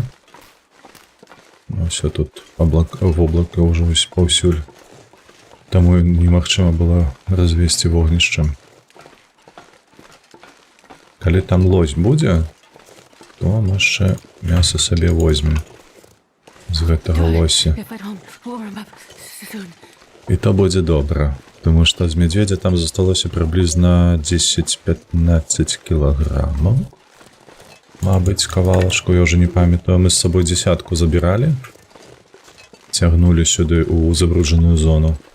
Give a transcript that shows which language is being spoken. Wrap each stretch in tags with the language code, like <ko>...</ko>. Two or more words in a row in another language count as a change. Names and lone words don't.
<be>Ну, ўсё тут воблака ўжо паўсюль. Таму немагчыма было развесці вогнішча. Калі там лось будзе, то мы яшчэ мяса сабе возьмем з гэтага лося.</be> <en>If I don't warm up soon.</en> <be>І то будзе добра, тому што з мядзведзя там засталося прыблізна 10-15 кілаграмаў. Мабыць, кавалачку, я ўжо не памятаю, мы з сабой 10 забіралі, цягнулі сюды ў забруджаную зону.</be>